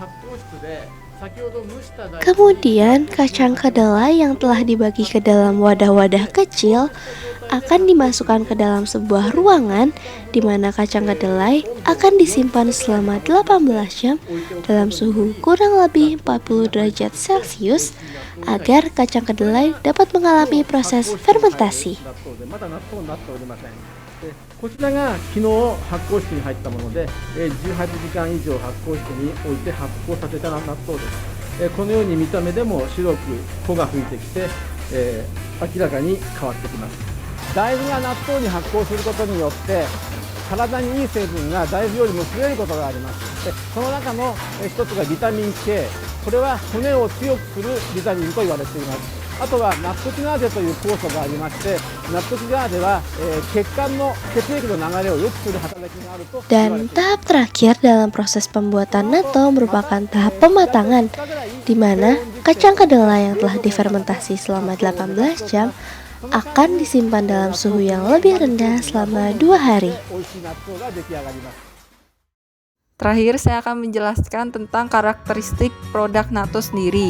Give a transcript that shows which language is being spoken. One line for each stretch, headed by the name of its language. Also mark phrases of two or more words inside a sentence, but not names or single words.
Indonesian: Kemudian, kacang kedelai yang telah dibagi ke dalam wadah-wadah kecil akan dimasukkan ke dalam sebuah ruangan di mana kacang kedelai akan disimpan selama 18 jam dalam suhu kurang lebih 40 derajat Celcius agar kacang kedelai dapat mengalami proses fermentasi.
Japanese: こちらが昨日発酵室に入ったもので、18時間以上発酵室に置いて発酵させた納豆です。このように見た目でも白く穂が吹いてきて、明らかに変わってきます。大豆が納豆に発酵することによって体にいい成分が大豆よりも強いことがあります。でその中の一つがビタミン K、 これは骨を強くするビタミンと言われています。あとはナットキナーゼという酵素がありまして、ナットキナーゼは、血液の流れを良くする働きがあると。
Indonesian: Dan tahap terakhir dalam proses pembuatan natto merupakan tahap pematangan, di mana kacang kedelai yang telah difermentasi selama 18 jam akan disimpan dalam suhu yang lebih rendah selama 2 hari. Terakhir, saya akan menjelaskan tentang karakteristik produk natto sendiri.